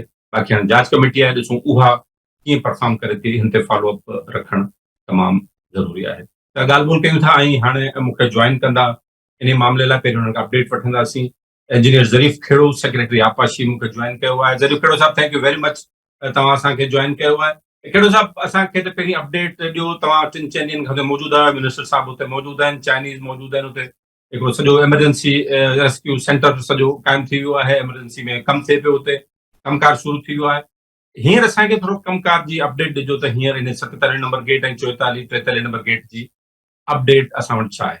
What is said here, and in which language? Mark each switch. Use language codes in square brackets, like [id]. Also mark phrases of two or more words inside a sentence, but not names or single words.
[sd] बाक़ी हाणे जांच कमेटी आहे, ॾिसूं उहा कीअं परफॉर्म करे थी, हिन ते फॉलोअप रखणु तमामु ज़रूरी आहे। त ॻाल्हि ॿोल कयूं था ऐं हाणे मूंखे जॉइन कंदा इन मामले लाइ पहिरियों हुननि खां अपडेट वठंदासीं। इंजीनियर ज़रीफ़ खेड़ो, सेक्रेटरी आपाशी, मूंखे जॉइन कयो आहे। ज़रीफ़ खेड़ो साहब, [en] thank you very much, [sd] तव्हां असांखे जॉइन कयो आहे। खेड़ो साहब, असांखे त पहिरीं अपडेट ॾियो, तव्हां 3-4 ॾींहंनि खां मौजूदु आहियो, मिनिस्टर साहब हुते मौजूदु आहिनि, चाइनीज़ मौजूदु आहिनि हुते, हिकिड़ो सॼो [en] emergency rescue centre [sd] सॼो क़ाइमु थी वियो आहे, एमरजेंसी में कमु थिए पियो हुते, कमकार शुरू थी वियो आहे। हींअर असांखे थोरो कमकार जी अपडेट ॾिजो त हींअर इन 47 नंबर गेट ऐं 44-43 नंबर गेट जी अपडेट असां वटि छा आहे।